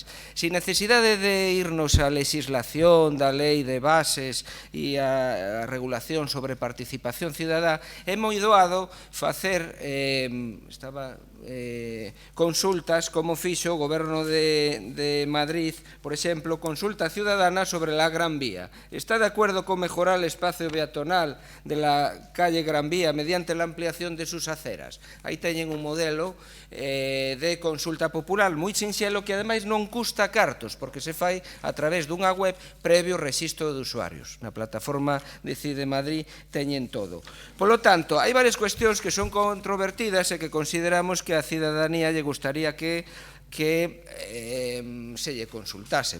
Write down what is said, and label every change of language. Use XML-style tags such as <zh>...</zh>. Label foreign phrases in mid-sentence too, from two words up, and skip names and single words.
<gl>Sin necesidade de irnos á legislación da lei de bases e a regulación sobre participación cidadá, é moi doado facer consultas como fixo o Goberno de Madrid, por exemplo,</gl> <es>consulta ciudadana sobre la Gran Vía. Está de acuerdo con mejorar el espacio peatonal de la calle Gran Vía mediante la ampliación de sus aceras.</es> <gl>Aí teñen un modelo de consulta popular moi sinxelo que ademais non custa cartos, porque se fai a través dunha web previo rexistro de usuarios. Na plataforma Decide Madrid teñen todo. Polo tanto, hai varias cuestións que son controvertidas e que consideramos que a cidadanía lle gustaría que se lle consultase.</gl>